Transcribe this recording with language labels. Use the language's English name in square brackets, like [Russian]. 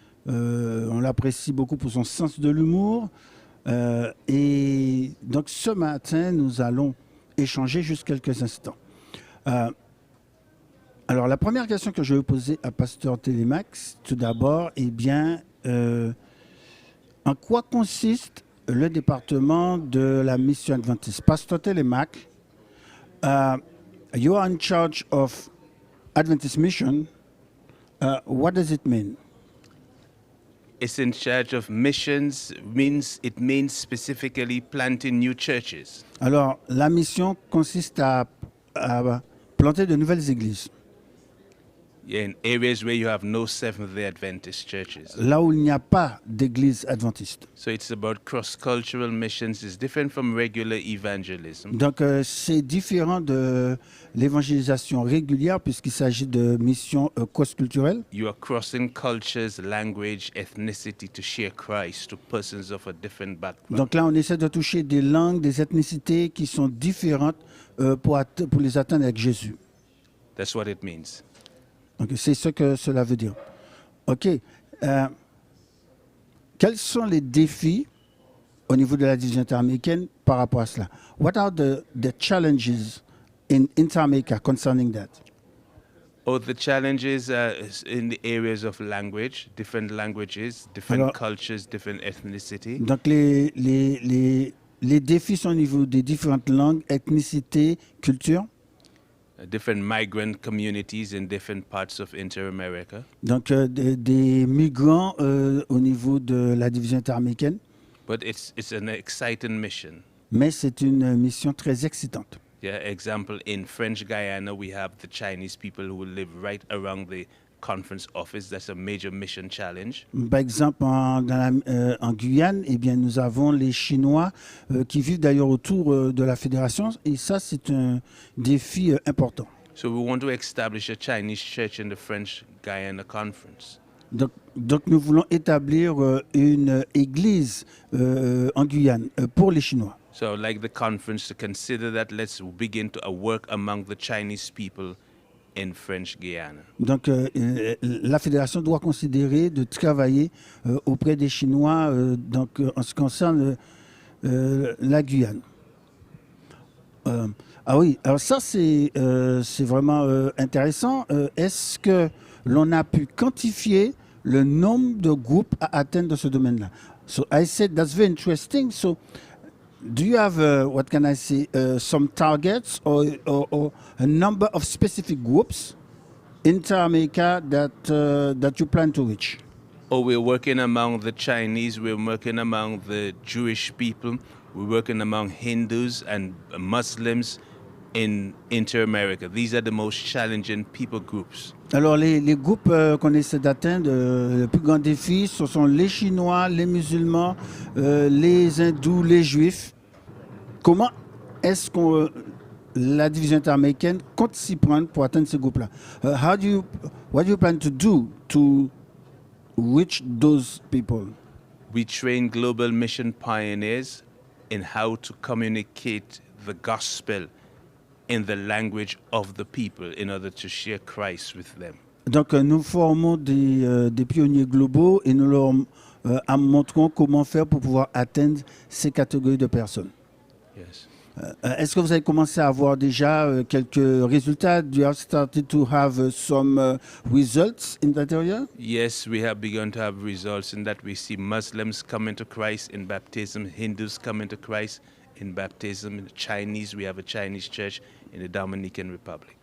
[French] On l'apprécie beaucoup pour son sens de l'humour. Et donc ce matin, nous allons échanger juste quelques instants. Alors la première question que je vais poser à Pasteur TELEMAQUE, tout d'abord, eh bien, en quoi consiste le département de la mission adventiste? [English] Pasteur TELEMAQUE, you are in charge of Adventist mission. What does it mean? It's in charge of missions, it means specifically planting new churches. [French] Alors, la mission consiste à planter de nouvelles églises. [English] In areas where you have no Seventh-day Adventist churches. [French] Là où il n'y a pas d'église adventiste. [English] So it's about cross-cultural missions. It's different from regular evangelism. [French] Donc, c'est différent de l'évangélisation régulière puisqu'il s'agit de missions cross-culturelles. [English] You are crossing cultures, language, ethnicity to share Christ to persons of a different background. [French] Donc là, on essaie de toucher des langues, des ethnicités qui sont différentes pour les atteindre avec Jésus. [English] That's what it means. [French] Donc, c'est ce que cela veut dire. OK. Quels sont les défis au niveau de la division interaméricaine par rapport à cela? [English] What are the challenges in Interamerica concerning that? Oh, the challenges in the areas of language, different languages, different cultures, different ethnicity. [French] Donc, les défis sont au niveau des différentes langues, ethnicités, cultures. [English] Different migrant communities in different parts of Inter-America. [French] Donc, des migrants au niveau de la division interaméricaine. [English] But it's an exciting mission. [French] Mais c'est une mission très excitante. [English] Yeah, example, in French Guyana, we have the Chinese people who live right around the conference office. That's a major mission challenge. [French] Par exemple, en Guyane, eh bien, nous avons les Chinois qui vivent d'ailleurs autour de la fédération. Et ça, c'est un défi important. [English] So we want to establish a Chinese church in the French Guyana conference. [French] Donc nous voulons établir une église en Guyane pour les Chinois. [English] So like the conference to consider that, let's begin to work among the Chinese people in French Guyana. [French] Donc la fédération doit considérer de travailler auprès des Chinois donc, en ce qui concerne la Guyane. Ah oui, alors ça c'est vraiment intéressant. Est-ce que l'on a pu quantifier le nombre de groupes à atteindre dans ce domaine-là? [English] So I said that's very interesting. So do you have, what can I say, some targets or a number of specific groups in Inter-America that you plan to reach? Oh, we're working among the Chinese, we're working among the Jewish people, we're working among Hindus and Muslims in Inter-America. These are the most challenging people groups. [French] Alors, les groupes qu'on essaie d'atteindre, le plus grand défi, ce sont les Chinois, les musulmans, les hindous, les juifs. Comment est-ce que la division interaméricaine compte s'y prendre pour atteindre ces groupes-là? [English] What do you plan to do to reach those people? We train global mission pioneers in how to communicate the gospel in the language of the people in order to share Christ with them. [French] Donc nous formons des pionniers globaux et nous leur montrons comment faire pour pouvoir atteindre ces catégories de personnes. [English] Yes. [French] Est-ce que vous avez commencé à avoir déjà quelques résultats? [English] Do you have started to have some results in that area? Yes, we have begun to have results in that we see Muslims coming to Christ in baptism, Hindus coming to Christ in baptism, in the Chinese, we have a Chinese church in the Dominican Republic.